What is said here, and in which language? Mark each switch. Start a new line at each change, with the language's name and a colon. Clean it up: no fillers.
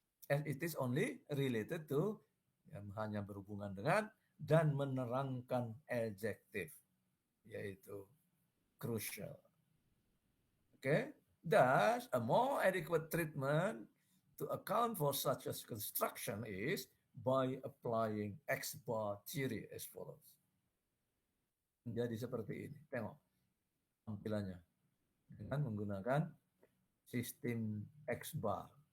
English: As it is only related to,
Indonesian: yang hanya berhubungan dengan dan menerangkan
English: adjective, yaitu crucial. Okay? Thus, a more adequate treatment to account for such a construction is by applying X-bar theory as follows.
Indonesian: Jadi seperti ini. Tengok tampilannya dengan menggunakan sistem X-bar.